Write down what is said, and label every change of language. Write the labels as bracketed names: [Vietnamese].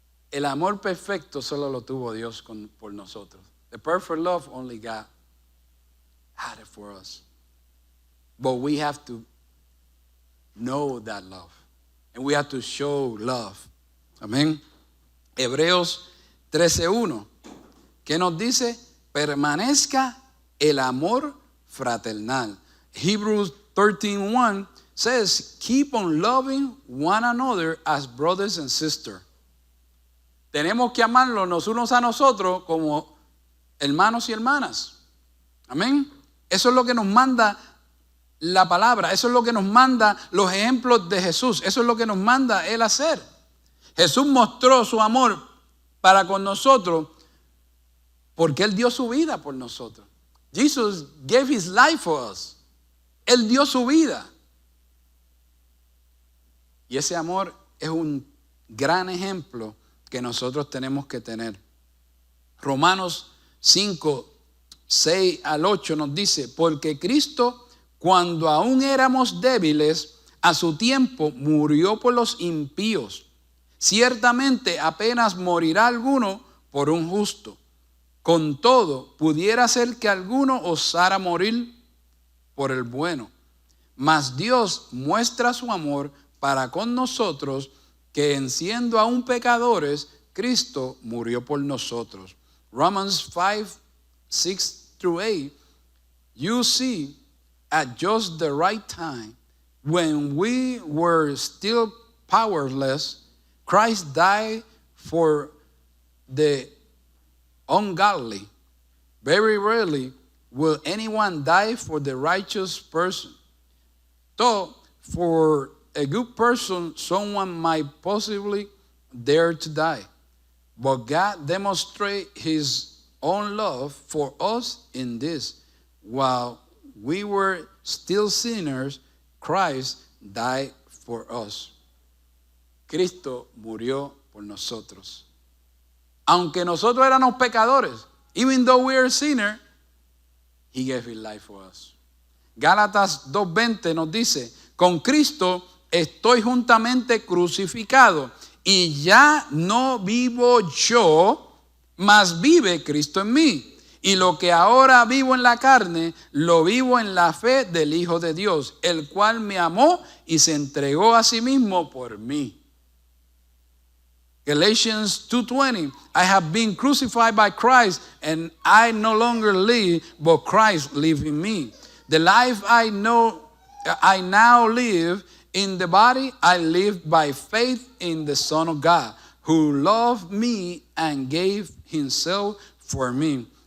[Spanish] El amor perfecto solo lo tuvo Dios por nosotros. [English] The perfect love only God had it for us. But we have to know that love. And we have to show love. [Spanish] Amén. Hebreos 13:1. ¿Qué nos dice? Permanezca el amor fraternal. [English] Hebrews 13:1 says, keep on loving one another as brothers and sisters. [Spanish] Tenemos que amarnos los unos a nosotros como hermanos y hermanas. Amén. Eso es lo que nos manda la palabra. Eso es lo que nos manda los ejemplos de Jesús. Eso es lo que nos manda Él hacer. Jesús mostró su amor para con nosotros porque Él dio su vida por nosotros. [English] Jesus gave his life for us. [Spanish] Él dio su vida. Y ese amor es un gran ejemplo que nosotros tenemos que tener. Romanos 5:6-8 nos dice, porque Cristo, cuando aún éramos débiles, a su tiempo murió por los impíos. Ciertamente apenas morirá alguno por un justo. Con todo, pudiera ser que alguno osara morir por el bueno. Mas Dios muestra su amor para con nosotros, que en siendo aún pecadores, Cristo murió por nosotros. [English] Romans 5:6-8, you see, at just the right time, when we were still powerless, Christ died for the ungodly. Very rarely will anyone die for the righteous person. Though for a good person, someone might possibly dare to die. But God demonstrates his own love for us in this. While we were still sinners, Christ died for us. [Spanish] Cristo murió por nosotros. Aunque nosotros éramos pecadores, [English] even though we are sinners, he gave his life for us. [Spanish] Gálatas 2:20 nos dice, con Cristo estoy juntamente crucificado y ya no vivo yo, mas vive Cristo en mí. Y lo que ahora vivo en la carne, lo vivo en la fe del Hijo de Dios, el cual me amó y se entregó a sí mismo por mí. [English] Galatians 2:20, I have been crucified by Christ, and I no longer live, but Christ lives in me. The life I now live in the body, I live by faith in the Son of God, who loved me and gave himself for me.